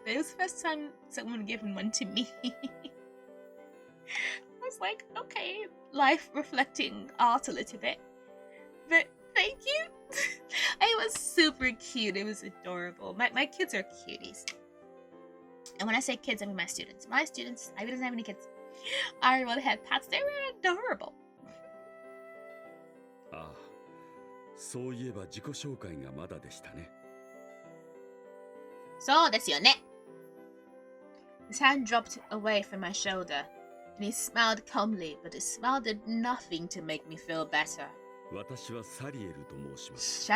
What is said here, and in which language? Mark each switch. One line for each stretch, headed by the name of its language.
English: But it was the first time someone given one to me. I was like, okay, life reflecting art a little bit, but thank you. It was super cute. It was adorable. My kids are cuties. And when I say kids, I mean my students. My students, I didn't have any kids. I really had pets. They were adorable.
Japanese: ああ、そういえば自己紹介がまだでしたね。そうですよね.
English: His hand dropped away from my shoulder, and he smiled calmly, but his smile did nothing to make me feel better.
Japanese: 私はサリエルと申します。